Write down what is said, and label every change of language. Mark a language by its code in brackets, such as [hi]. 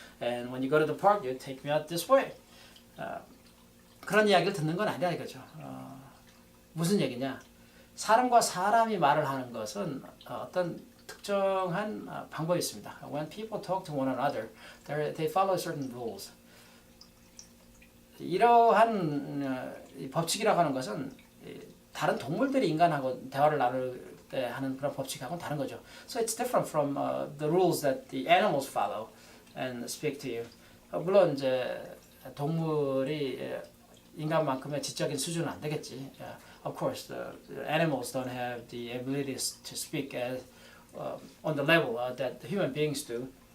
[en] And when you go to the park, you take me out this way. [ko] 그런 이야기를 듣는 건 아니라 이거죠. 무슨 얘기냐? 사람과 사람이 말을 하는 것은 어떤 특정한 방법이 있습니다. [en] When people talk to one another, they follow certain rules. [ko] 이러한 법칙이라고 하는 것은 다른 동물들이 인간하고 대화를 나눌 때 하는 그런 법칙하고는 다른 거죠. [en] So it's different from the rules that the animals follow and speak to you. [ko] 물론 이제 동물이 인간만큼의 지적인 수준은 안 되겠지. [en] Of course, the animals don't have the ability to speak as on the level that human beings do.